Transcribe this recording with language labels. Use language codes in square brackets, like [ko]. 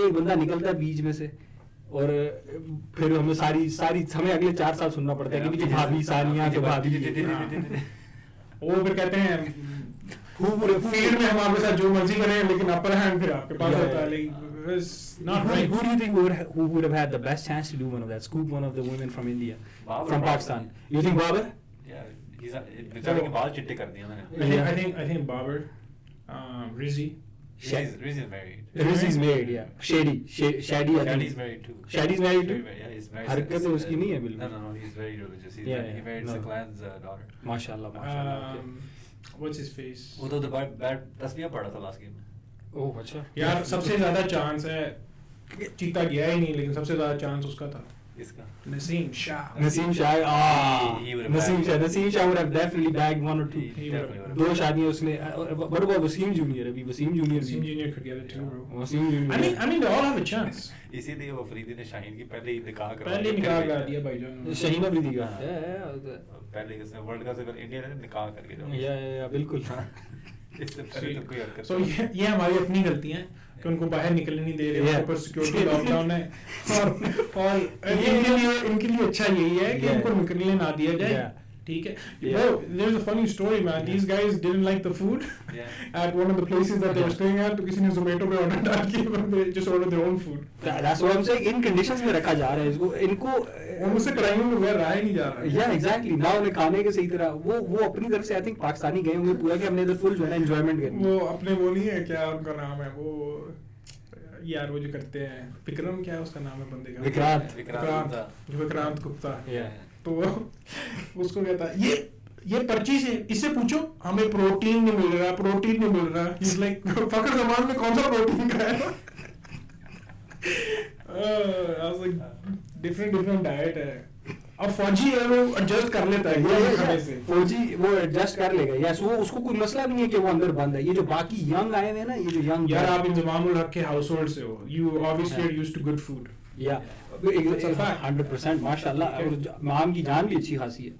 [hi] एक बंदा निकलता है बीच में से, और फिर हमें सारी हमें अगले 4 साल सुनना पड़ता है कि भाभी सानिया के भाभी। वो फिर कहते हैं फील्ड में हम आपके साथ जो मर्जी करें, लेकिन अपर हैंड फिर आपके पास होता है। [en] Not right. Who do you think who would have had the best chance to do one of that? Scoop one of the women from India, from Pakistan. You think Babar? Yeah, he's [hi] बेचारे के बाल चिट्टे कर दिए मैंने। [en] I think Babar, Rizzi. Rizzi is married. Rizzi's married, yeah. Shady. Shady's married too. Shady's married too? Yeah, he's married. [hi] हरकतें उसकी नहीं है बिल्कुल। [en] No, he's very religious. He married Saklan's daughter. [hi] माशाल्लाह। [en] What's his face? [hi] वो तो bat तस्वीर पड़ा था लास्ट गेम में। ओह अच्छा। यार सबसे ज्यादा चांस है, चीता गया ही नहीं, लेकिन सबसे ज्यादा चांस उसका था। इसका Naseem Shah. [en] Naseem Shah would have definitely bagged 1 or 2. [hi] दो शादियां उसने। [en] What about Wasim Junior? अभी Wasim Junior could get it too, bro. Wasim Junior. I mean they all have a chance. [hi] इसीलिए वो फरीदी ने शाहीन की पहले ही निकाह करा दिया भाईजान। शाहीन अफरीदी का। पहले उसने वर्ल्ड कप से पहले इंडिया ने निकाह करके जाओ। या बिल्कुल। इससे पहले तो कोई हरकत। So ये हमारी अपनी गलती है कि उनको बाहर निकलने नहीं दे रहे, ऊपर सिक्योरिटी लॉकडाउन है, और इनके लिए अच्छा यही है कि इनको निकलने ना दिया जाए। [en] ठीक है, there's a funny story man. These guys didn't like the food at one of the places that they were staying at, [hi] तो किसी ने Zomato पे ऑर्डर डाल के [en] they just ordered their own food. That's what I'm saying. [hi] In conditions में रखा जा रहा है इसको, इनको उनसे कराइयों में बगैर रहा ही नहीं जा रहा। [en] Yeah, exactly. [hi] ना उन्हें खाने के सही तरह वो अपनी तरफ से [en] I think [hi] पाकिस्तानी गए होंगे पूरा कि हमने इधर फुल जो है ना एंजॉयमेंट करनी। वो अपने वो नहीं है, क्या उनका नाम है वो यार, वो जो करते हैं विक्रम, क्या है उसका नाम है बंदे का? विक्रांत गुप्ता। तो उसको कहता है ये पर्ची से इससे पूछो हमें प्रोटीन नहीं मिल रहा। [en] He's like [hi] फकर जमान में कौन सा प्रोटीन का है? [en] I was like different [hi] diet है। अब फौजी है, वो एडजस्ट कर लेता है। फौजी वो एडजस्ट कर लेगा, यस, वो उसको कोई मसला नहीं है कि वो अंदर बंद है। ये जो बाकी यंग आए हुए हैं ना, ये जो यंग यार, आप इंजमामुल हक के हाउसहोल्ड से हो, [en] you obviously are used to good food. [hi] या 100% माशाल्लाह। और माम की जान भी अच्छी खासी है